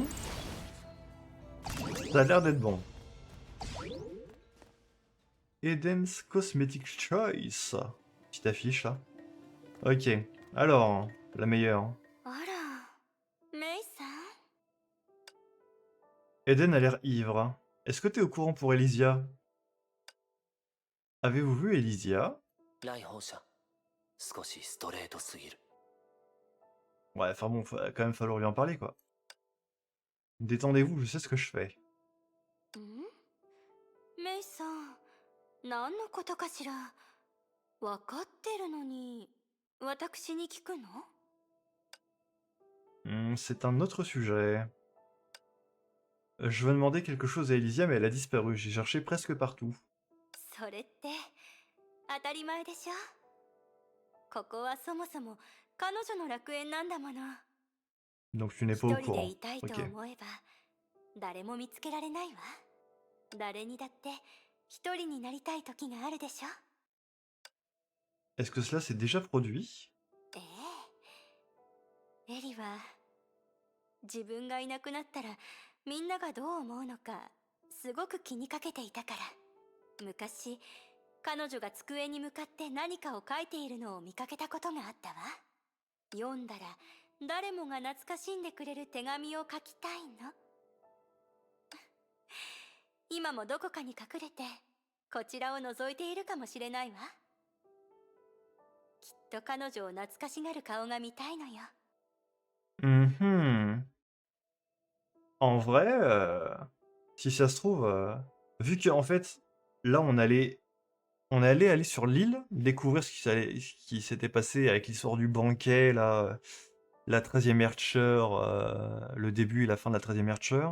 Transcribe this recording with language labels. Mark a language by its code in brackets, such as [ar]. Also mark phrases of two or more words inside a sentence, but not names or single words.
[fr] Ça a l'air d'être bon. Eden's Cosmetic Choice. Petite affiche là. Ok. Alors, la meilleure. [ja] あらメイさん [fr] Eden a l'air ivre. Est-ce que t'es au courant pour Elysia? Avez-vous vu Elysia? [ja] 来訪者少しストレートすぎる [fr] Ouais, enfin bon, va quand même falloir lui en parler quoi. Détendez-vous, je sais ce que je fais. [ja] んメイさん何のことかしら分かってるのに私に聞くの [fr] C'est un autre sujet. Je veux demander quelque chose à Elysia, mais elle a disparu. J'ai cherché presque partout. [ja] それって当たり前でしょここはそもそも彼女の楽園なんだもの [fr] Donc tu n'es [ja] 一 [fr] pas au [ja] 人で [fr] courant. [ja] いたいと [fr] Ok. [ja] 思えば誰も見つけられないわ誰にだって一人になりたい時があるでしょ [fr] Est-ce que cela s'est déjà produit? [ja] ええエリは自分がいなくなったらみんながどう思うのかすごく気にかけていたから昔彼女が机に向かって何かを書いているのを見かけたことがあったわ読んだら誰もが懐かしんでくれる手紙を書きたいの今もどこかに隠れてこちらを覗いているかもしれないわきっと彼女を懐かしがる顔が見たいのよ Mhm. [fr] En vrai, si ça se trouve, vu qu'en fait, là on allait aller sur l'île, découvrir ce qui s'était passé avec l'histoire du banquet, là, la 13e Archer, le début et la fin de la 13e Archer.